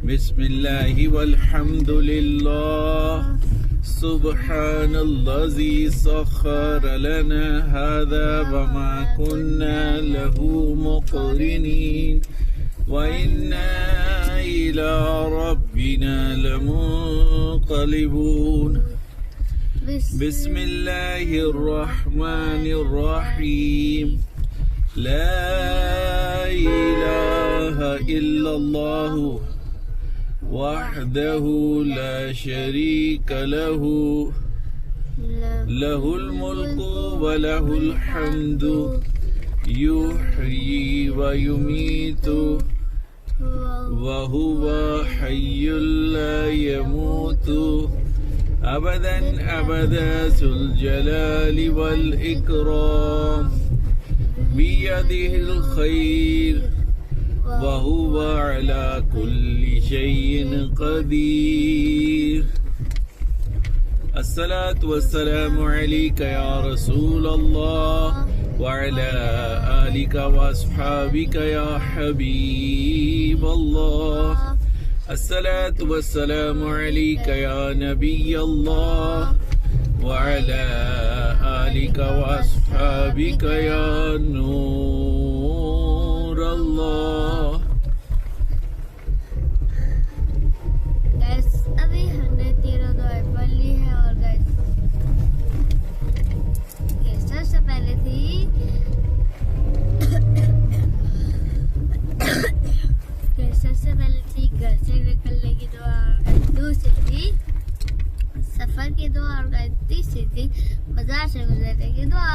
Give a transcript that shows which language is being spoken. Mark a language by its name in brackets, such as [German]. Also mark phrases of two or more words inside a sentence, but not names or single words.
[Arabic] بسم الله والحمد لله سبحان الذي سخر لنا هذا وما كنا له مقرنين وإنا إلى ربنا لمنقلبون بسم الله الرحمن الرحيم لا إله إلا الله وحده لا شريك له له الملك وله الحمد يحيي ويميت و هو حي لا يموت أبدا أبدا ذو الجلال والإكرام بيده الخير وهو على كل شيء قدير الصلاة والسلام عليك يا رسول الله وعلى آلك وأصحابك يا حبيب الله الصلاة والسلام عليك يا نبي الله وعلى آلك وأصحابك يا نور الله. [Urdu] گائز ابھی ہم نے 13 دعائیں پڑھ لی ہے اور گائز یہ سب سے پہلے تھی گھر سے نکلنے کی دعا، دوسری تھی سفر کی دعا اور تیسری تھی بازار سے گزرنے کی دعا.